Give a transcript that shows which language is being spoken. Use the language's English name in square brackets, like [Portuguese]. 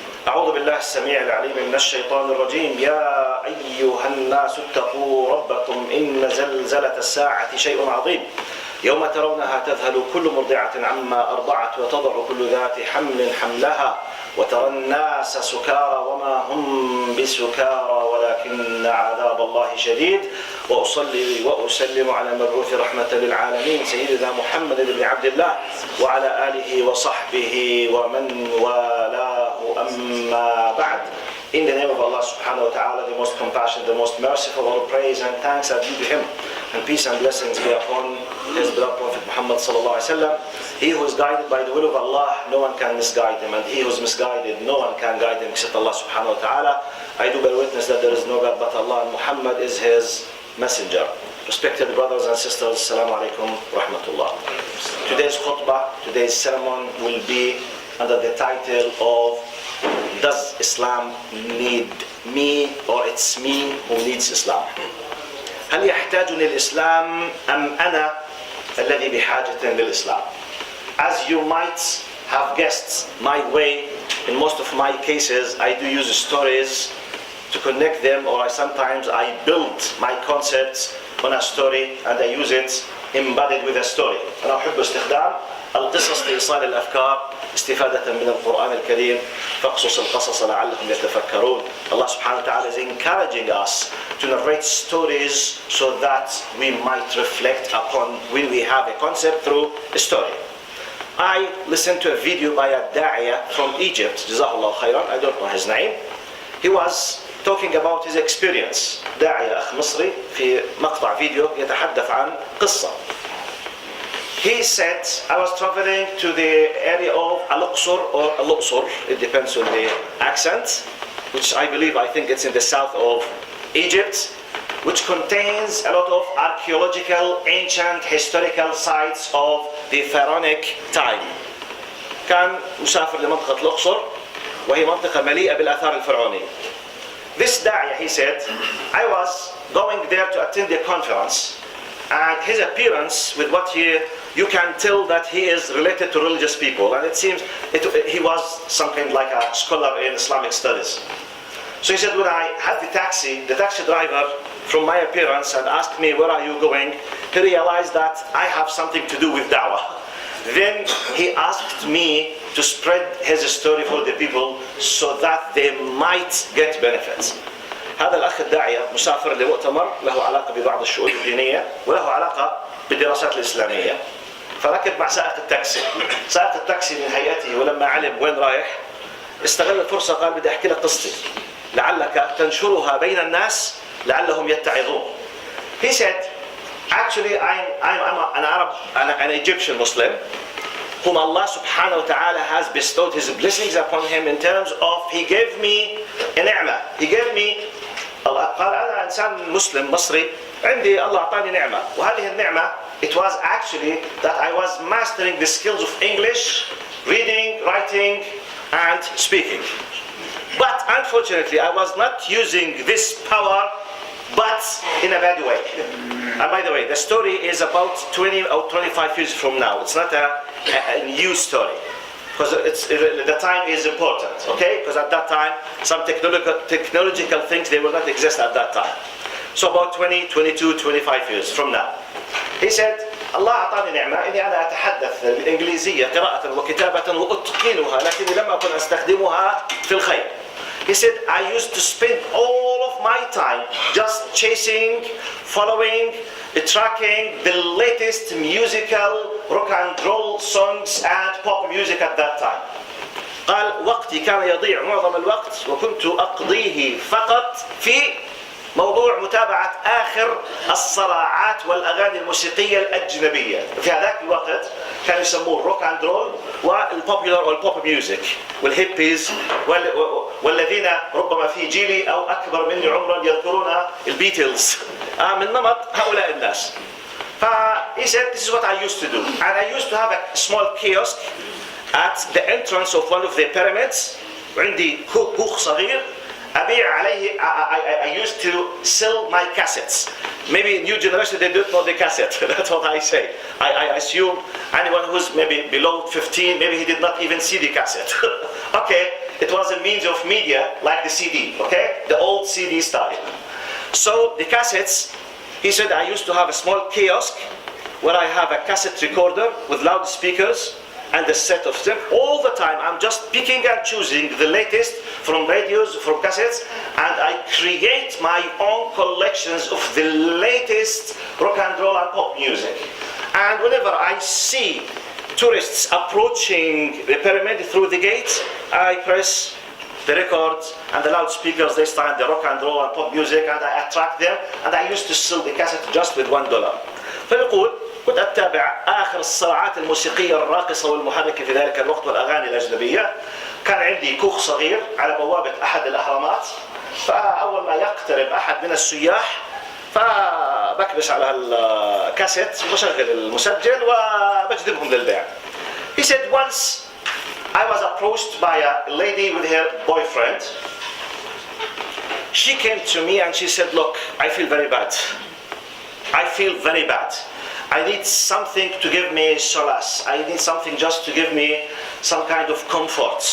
[Arabic] أعوذ بالله السميع العليم من الشيطان الرجيم. يا أيها الناس اتقوا ربكم إن زلزلة الساعة شيء عظيم، يوم ترونها تذهل كل مرضعة عما أرضعت وتضع كل ذات حمل حملها وترى الناس سكارى وما هم بسكارى ولكن عذاب الله شديد. وأصلي وأسلم على المبعوث رحمة للعالمين سيدنا محمد بن عبد الله وعلى آله وصحبه ومن والاه. أما بعد. [English] In the name of Allah subhanahu wa ta'ala, the most compassionate, the most merciful, all praise and thanks are due to Him, and peace and blessings be upon His beloved Prophet Muhammad sallallahu alaihi wasallam. He who is guided by the will of Allah, no one can misguide him, and he who is misguided, no one can guide him except Allah subhanahu wa ta'ala. I do bear witness that there is no God but Allah, and Muhammad is His messenger. Respected brothers and sisters, Assalamu alaikum rahmatullah. Today's khutbah, today's sermon will be under the title of Does Islam need me, or it's me who needs Islam? [Arabic] هل يحتاجني الإسلام أم أنا الذي بحاجة للإسلام? [English] As you might have guessed my way, in most of my cases I do use stories to connect them, or sometimes I build my concepts on a story and I use it embedded with a story. [Arabic] أنا أحب استخدام القصص لإيصال الأفكار استفادة من القرآن الكريم. فاقصص القصص لعلهم يتفكرون. [English] Allah subhanahu wa ta'ala is encouraging us to narrate stories so that we might reflect upon when we have a concept through a story. I listened to a video by a da'iyah from Egypt, Jazahullah khairan, I don't know his name. He was talking about his experience. [Arabic] داعية أخ مصري في مقطع فيديو يتحدث عن قصة. [English] He said, I was traveling to the area of Al-Aqsar or Al-Aqsar, it depends on the accent, which I think it's in the south of Egypt, which contains a lot of archaeological, ancient, historical sites of the pharaonic time. [Arabic] كان مسافر لمنطقة الأقصر وهي منطقة مليئة بالآثار الفرعونية. [English] This da'iyah, he said, I was going there to attend a conference, and his appearance with what you can tell that he is related to religious people, and it seems he was something like a scholar in Islamic studies. So he said, when I had the taxi driver from my appearance and asked me, where are you going? He realized that I have something to do with da'wah. Then he asked me to spread his story for the people so that they might get benefits. [Arabic] هذا الأخ الداعية مسافر لمؤتمر له علاقة ببعض الشؤون الدينية وله علاقة بالدراسات الإسلامية، فركب مع سائق التاكسي من هيئته، ولما علم وين رايح استغل الفرصة، قال بدي أحكي لك قصتي لعلك تنشرها بين الناس لعلهم يتعظون. [English] He said, actually I'm an Arab, an Egyptian Muslim, whom Allah subhanahu wa ta'ala has bestowed His blessings upon him in terms of He gave me a ni'mah. He gave me, Allah [Arabic] قال أنا إنسان مسلم مصري عندي الله أعطاني نعمة، وهذه النعمة [English] it was actually that I was mastering the skills of English, reading, writing and speaking. But unfortunately I was not using this power, but in a bad way. And by the way, the story is about 20 or 25 years from now. It's not a new story, because the time is important, okay? Because at that time, some technological things, they will not exist at that time. So about 20, 22, 25 years from now. He said, [Arabic] الله أعطاني نعمة إني أنا أتحدث الإنجليزية قراءة وكتابة وأتقنها، لكني لم أكن أستخدمها في الخير. [English] He said, I used to spend all of my time just chasing, following, tracking the latest musical rock and roll songs and pop music at that time. [Arabic] قال وقتي كان يضيع معظم الوقت وكنت أقضيه فقط في موضوع متابعة آخر الصراعات والأغاني الموسيقية الأجنبية. في هذاك الوقت كانوا يسموه الروك اند رول والبوبولار والبوب ميوزك والهيبيز والذين ربما في جيلي أو أكبر مني عمرا يذكرون البيتلز من نمط هؤلاء الناس. [English] He said, this is what I used to do. And I used to have a small kiosk at the entrance of one of the pyramids. [Arabic] وعندي كوخ صغير أبيع عليه. [English] I used to sell my cassettes. Maybe new generation, they don't know the cassette. That's what I say. I assume anyone who's maybe below 15, maybe he did not even see the cassette. Okay, it was a means of media like the CD, okay? The old CD style. So the cassettes, he said, I used to have a small kiosk where I have a cassette recorder with loudspeakers and a set of them. All the time I'm just picking and choosing the latest from radios, from cassettes, and I create my own collections of the latest rock and roll and pop music. And whenever I see tourists approaching the pyramid through the gate, I press the records and the loudspeakers, they start the rock and roll and pop music, and I attract them, and I used to sell the cassette just with $1. [Arabic] فيقول كنت أتابع آخر الصراعات الموسيقية الراقصة والمحركة في ذلك الوقت والأغاني الأجنبية. كان عندي كوخ صغير على بوابة أحد الأهرامات، فأول ما يقترب أحد من السياح فبكبس على الكاسيت وبشغل المسجل وبجذبهم للبيع. [English] He said once I was approached by a lady with her boyfriend. She came to me and she said, look, I feel very bad. I feel very bad. I need something to give me solace. I need something just to give me some kind of comfort.